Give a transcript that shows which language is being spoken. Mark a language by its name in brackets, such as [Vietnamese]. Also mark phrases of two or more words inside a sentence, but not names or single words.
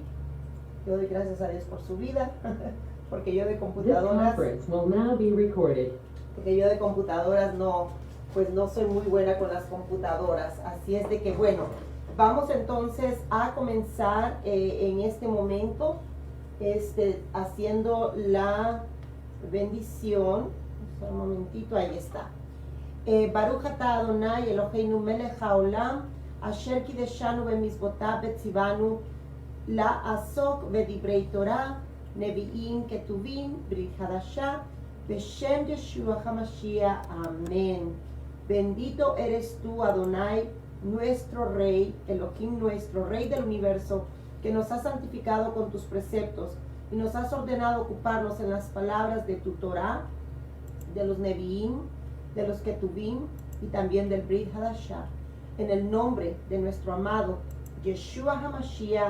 [Spanish] Yo doy gracias a Dios por su vida, porque yo de computadoras, no, pues no soy muy buena con las computadoras. Así es de que bueno, vamos entonces a comenzar en este momento, haciendo la bendición. Un momentito, ahí está. [Hebrew] ברוך אתה אדוני אלוהינו מלך העולם אשר קידשנו במצוותיו וציוונו לעסוק ודברי תורה נביאים כתובים ברית חדשה בשם ישוע המשיח. [Spanish] Amén. Bendito eres tú, Adonai, nuestro Rey, Elohim, nuestro Rey del universo, que nos has santificado con tus preceptos y nos has ordenado ocuparnos en las palabras de tu Torah, de los nevi'im, de los ketuvim y también del Brit Hadashah, en el nombre de nuestro amado Yeshua HaMashiach.